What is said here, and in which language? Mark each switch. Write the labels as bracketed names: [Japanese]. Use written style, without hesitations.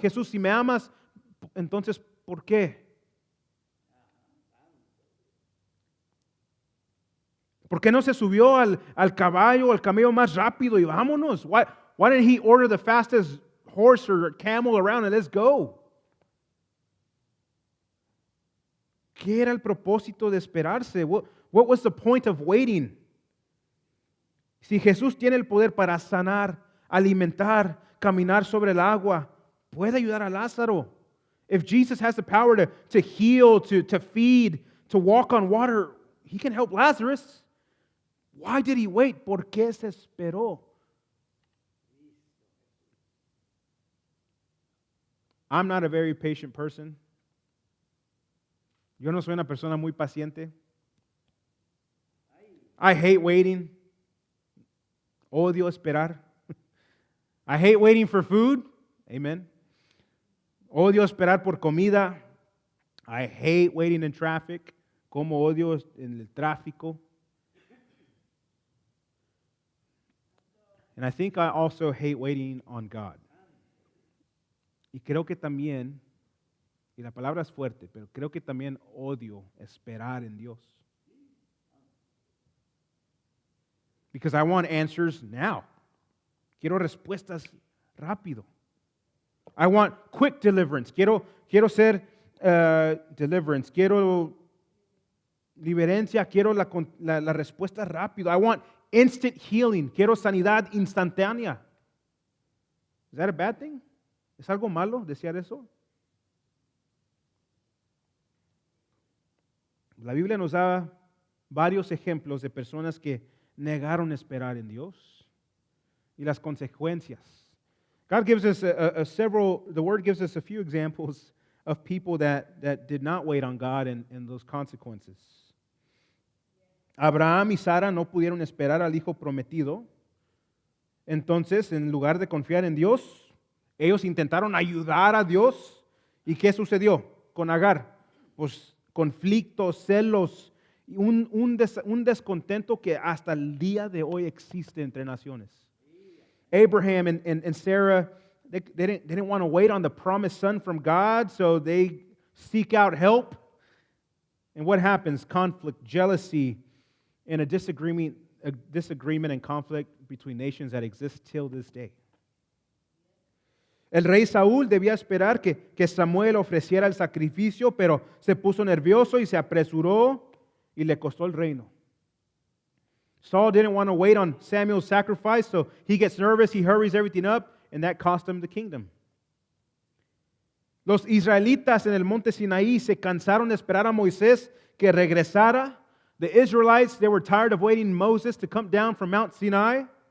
[Spanish] Jesús, si me amas, entonces, ¿por qué? ¿Por qué no se subió al camello más rápido y vámonos? [English] Why didn't He order the fastest horse or camel around and let's go? [Spanish] ¿Qué era el propósito de esperarse? [English] What was the point of waiting? [Spanish] Si Jesús tiene el poder para sanar, alimentar, caminar sobre el agua, puede ayudar a Lázaro. [English] If Jesus has the power to heal, to feed, to walk on water, He can help Lazarus. Why did He wait? [Spanish] ¿Por qué se esperó? [English] I'm not a very patient person. [Spanish] Yo no soy una persona muy paciente. [English] I hate waiting. [Spanish] Odio esperar. [English] I hate waiting for food. Amen. [Spanish] Odio esperar por comida. [English] I hate waiting in traffic. [Spanish] cómo odio en el tráfico. [English] And I think I also hate waiting on God. [Spanish] Y creo que también, y la palabra es fuerte, pero creo que también odio esperar en Dios. [English] Because I want answers now. [Spanish] Quiero respuestas rápido. [English] I want quick deliverance. [Spanish] Quiero ser deliverance. Quiero liberancia. Quiero la respuesta rápido. [English] I want instant healing. [Spanish] Quiero sanidad instantánea. [English] Is that a bad thing? [Spanish] ¿Es algo malo desear eso? La Biblia nos da varios ejemplos de personas que negaron esperar en Dios y las consecuencias. [English] God gives us the Word gives us a few examples of people that did not wait on God and those consequences. [Spanish] Abraham y Sara no pudieron esperar al hijo prometido. Entonces, en lugar de confiar en Dios, ellos intentaron ayudar a Dios. ¿Y qué sucedió con Agar? Pues conflictos, celos, un descontento que hasta el día de hoy existe entre naciones. [English] Abraham and Sarah, they didn't want to wait on the promised son from God, so they seek out help. And what happens? Conflict, jealousy, and a disagreement and conflict between nations that exist till this day. [Spanish] El rey Saúl debía esperar que Samuel ofreciera el sacrificio, pero se puso nervioso y se apresuró y le costó el reino. [English] Saul didn't want to wait on Samuel's sacrifice, so he gets nervous, he hurries everything up, and that cost him the kingdom. [Spanish] Los israelitas en el monte Sinaí se cansaron de esperar a Moisés que regresara. [English] The Israelites, they were tired of waiting Moses to come down from Mount Sinai.